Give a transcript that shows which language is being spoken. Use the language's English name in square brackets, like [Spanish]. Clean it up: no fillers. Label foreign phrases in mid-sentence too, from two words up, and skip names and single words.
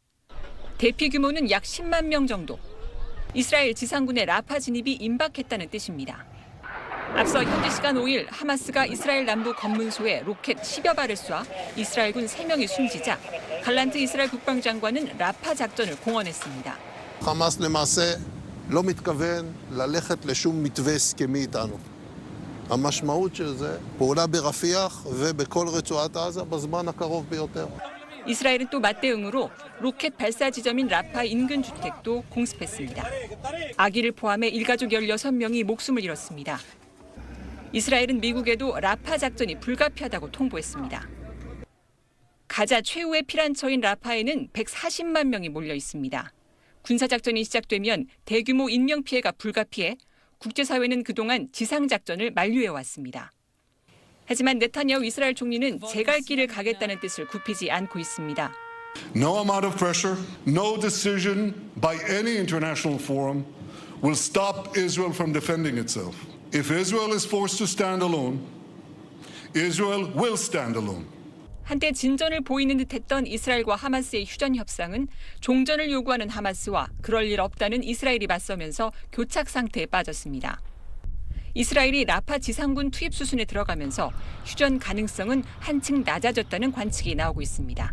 [Korean] 대피 규모는 약 10만 명 정도. 이스라엘 지상군의 라파 진입이 임박했다는 뜻입니다. 앞서 현지 시간 5일 하마스가 이스라엘 남부 검문소에 로켓 10여 발을 쏴 이스라엘군 3명이 숨지자 갈란트 이스라엘 국방장관은 라파 작전을 공언했습니다. [Hebrew] חמאס למעשה לא מתכוון ללכת לשום מתווה הסכמי איתנו. המשמעות של זה, פעולה ברפיח ובכל רצועת עזה בזמן הקרוב ביותר. [Korean] 이스라엘은 또 맞대응으로 로켓 발사 지점인 라파 인근 주택도 공습했습니다. 아기를 포함해 일가족 16명이 목숨을 잃었습니다. 이스라엘은 미국에도 라파 작전이 불가피하다고 통보했습니다. 가자 최후의 피란처인 라파에는 140만 명이 몰려 있습니다. 군사작전이 시작되면 대규모 인명피해가 불가피해 국제사회는 그동안 지상작전을 만류해왔습니다. 하지만 네타냐후 이스라엘 총리는 제 갈 길을 가겠다는 뜻을 굽히지 않고 있습니다. [English] No amount of pressure, no decision by any international forum will stop Israel from defending itself. If Israel is forced to stand alone, Israel will stand alone. [Korean] 한때 진전을 보이는 듯했던 이스라엘과 하마스의 휴전 협상은 종전을 요구하는 하마스와 그럴 일 없다는 이스라엘이 맞서면서 교착 상태에 빠졌습니다. 이스라엘이 라파 지상군 투입 수순에 들어가면서 휴전 가능성은 한층 낮아졌다는 관측이 나오고 있습니다.